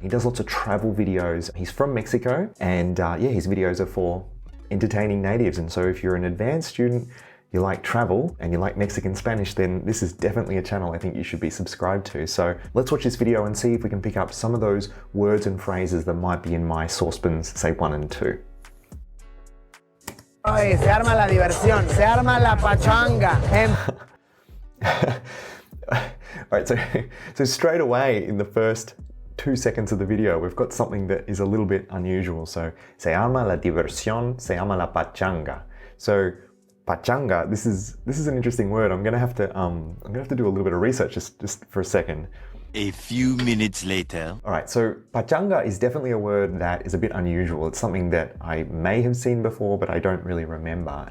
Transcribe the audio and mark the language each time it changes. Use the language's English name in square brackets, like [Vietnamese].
[English] He does lots of travel videos. He's from Mexico, and his videos are for entertaining natives. And so if you're an advanced student, you like travel and you like Mexican Spanish, then this is definitely a channel I think you should be subscribed to. So let's watch this video and see if we can pick up some of those words and phrases that might be in my saucepans, say 1 and 2. [Spanish] Oye, se arma la diversión, se arma la pachanga. [English] All right, so straight away in the first 2 seconds of the video, we've got something that is a little bit unusual. [Spanish] So, se arma la diversión, se arma la pachanga. [English] So, pachanga, this is an interesting word. I'm gonna have to do a little bit of research just for a second. A few minutes later. All right, so pachanga is definitely a word that is a bit unusual. It's something that I may have seen before, but I don't really remember.